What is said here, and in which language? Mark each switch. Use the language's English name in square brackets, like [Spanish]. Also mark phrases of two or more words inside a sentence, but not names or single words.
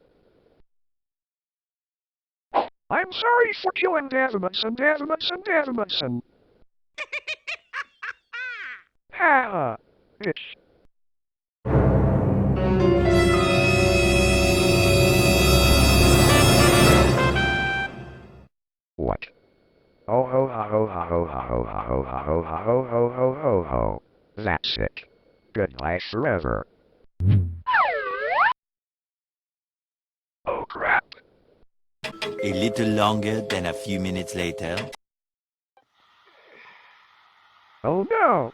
[English] I'm sorry for killing Davimutson. Ha! Bitch. What? Oh ho ha ho ha ho ha ho ha ho ha ho ha ho ho ho ho ho. That's it. Goodbye forever. Oh crap. A little longer than a few minutes later. Oh no!